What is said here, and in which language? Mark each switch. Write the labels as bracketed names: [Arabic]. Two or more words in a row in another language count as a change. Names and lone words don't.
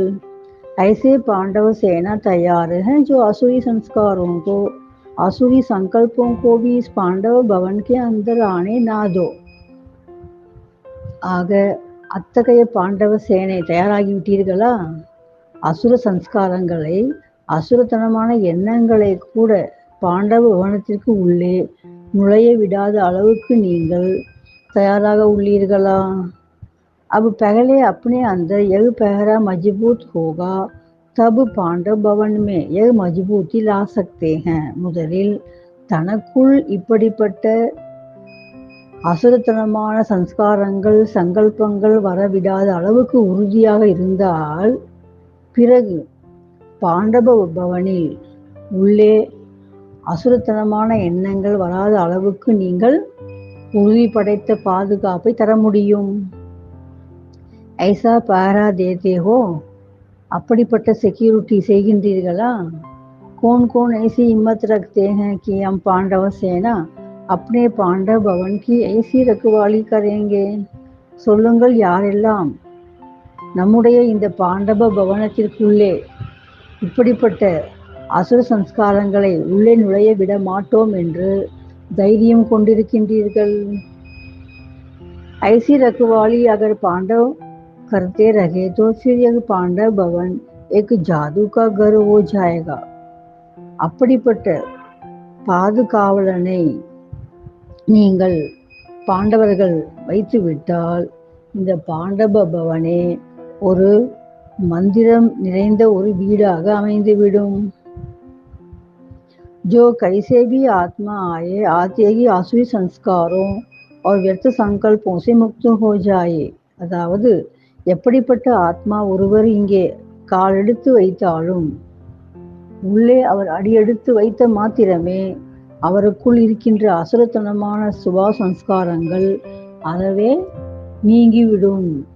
[Hindi] ऐसे पांडव सेना तैयार है जो आसुरी संस्कारों को, आसुरी संकल्पों को भी इस पांडव भवन के अंदर आने ना दो. [Tamil] ஆக அத்தகைய பாண்டவ சேனை தயாராகிவிட்டீர்களா? அசுர சம்ஸ்காரங்களை, அசுரத்தனமான எண்ணங்களை கூட பாண்டவ பவனத்திற்கு உள்ளே நுழைய விடாத அளவுக்கு நீங்கள் தயாராக உள்ளீர்களா? [Hindi] अब पहले अपने अंदर यह पहरा मजबूत होगा तब पांडव भवन में यह मजबूती ला सकते हैं. [Tamil] முதலில் தனக்குள் இப்படிப்பட்ட அசுரத்தனமான சம்ஸ்காரங்கள், சங்கல்பங்கள் வரவிடாத அளவுக்கு உறுதியாக இருந்தால் பிறகு பாண்டவ பவனில் உள்ளே அசுரத்தனமான எண்ணங்கள் வராத அளவுக்கு நீங்கள் உறுதி படைத்த பாதுகாப்பை தர முடியும். [Hindi] ऐसा पहरा देते हो, [Tamil] அப்படிப்பட்ட செக்யூரிட்டி செய்கின்றீர்களா? [Hindi] कौन कौन ऐसी हिम्मत रखते हैं कि हम पांडव सेना अपने पांडव भवन की ऐसी रखवाली करेंगे. [Tamil] சொல்லுங்கள், யாரெல்லாம் நம்முடைய இந்த பாண்டவ பவனத்திற்குள்ளே இப்படிப்பட்ட அசுர சம்ஸ்காரங்களை உள்ளே நுழைய விட மாட்டோம் என்று தைரியம் கொண்டிருக்கின்றீர்கள். [Hindi] ऐसी रखवाली अगर पांडव करते रहे तो फिर यह पांडव भवन एक जादू का घर हो जाएगा. [Tamil] அப்படிப்பட்ட பாதுகாவலனை நீங்கள் பாண்டவர்கள் வைத்துவிட்டால் இந்த பாண்டவ பவனே ஒரு மந்திரம் நிறைந்த ஒரு வீடாக அமைந்துவிடும். [Hindi] जो कैसे भी आत्मा आए आते ही आसुरी संस्कारों और व्यर्थ संकल्पों से मुक्त हो जाए. [Tamil] அதாவது எப்படிப்பட்ட ஆத்மா ஒருவர் இங்கே காலெடுத்து வைத்தாலும் உள்ளே அவர் அடியெடுத்து வைத்த மாத்திரமே அவருக்குள் இருக்கின்ற அசுரத்தனமான சுபா சம்ஸ்காரங்கள் அறவே நீங்கிவிடும்.